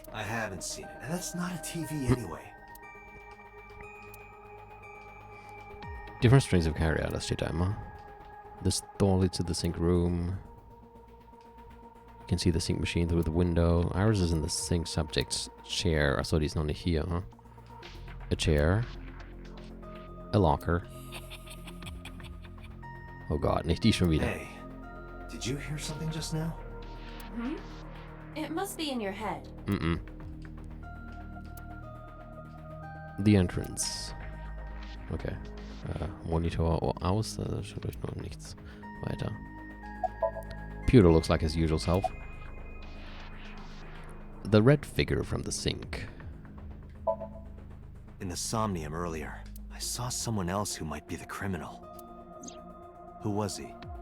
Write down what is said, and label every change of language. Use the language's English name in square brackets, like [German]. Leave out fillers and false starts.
[English] I haven't seen it, and that's not a TV anyway. Different strings of carry out, das steht da immer. This door leads to the sink room. You can see the sink machine through the window. Ours is in the sink subject's chair. [German] Achso, die ist noch nicht hier, huh? A chair. A locker. Oh god, nicht die schon wieder. [English] Hey, did you hear something just now? Hmm? It must be in your head. The entrance. Okay. [German] Monitor aus, da schaut euch noch nichts weiter. [English] Pewter looks like his usual self. The red figure from the sink. In the Somnium earlier, I saw someone else who might be the criminal. Who was he?